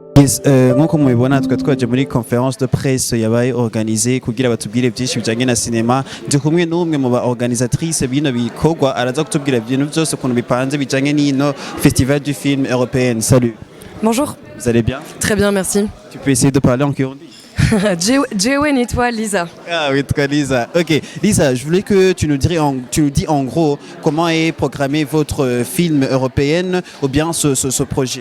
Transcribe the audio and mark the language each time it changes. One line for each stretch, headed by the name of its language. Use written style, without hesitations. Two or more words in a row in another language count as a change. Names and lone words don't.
Rundi: Yes, nk'uko mubibona twe twaje muri
French: conference de presse
Rundi: yabaye organisée kugira batubwire byinshi bijanye na cinema. Ndi kumwe n'umwe mu ba organisatrice bino bikorwa araza kutubwira ibintu byose ukuntu bipanze bijanye n'ino Festival du film européen.
French: Salut. Bonjour. Vous allez bien? Très bien, merci. Tu peux essayer de parler en kirundi? Jewen et toi, Lisa. Ah oui, toi Lisa. Ok, Lisa, je voulais que tu nous dis en gros comment est programmé votre film européen ou bien ce projet.